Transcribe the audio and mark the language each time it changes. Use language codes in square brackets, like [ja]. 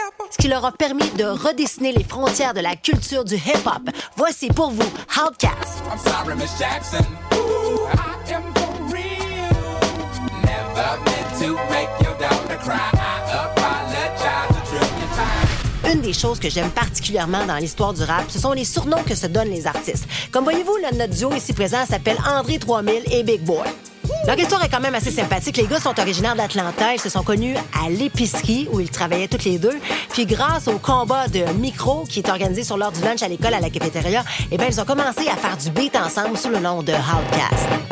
[fr] Ce qui leur a permis de redessiner les frontières de la culture du hip-hop. Voici pour vous, Outkast. [en] I'm sorry, Miss Jackson. Ooh, I am for real. Never meant to make your daughter cry. I apologize a trillion times. [fr] Une des choses que j'aime particulièrement dans l'histoire du rap, ce sont les surnoms que se donnent les artistes. Comme voyez-vous, notre duo ici présent s'appelle André 3000 et Big Boy. Leur histoire est quand même assez sympathique. Les gars sont originaires d'Atlanta. Ils se sont connus à l'épicerie où ils travaillaient tous les deux. Puis grâce au combat de micro qui est organisé sur l'heure du lunch à l'école à la cafétéria, eh bien, ils ont commencé à faire du beat ensemble sous le nom de Outkast.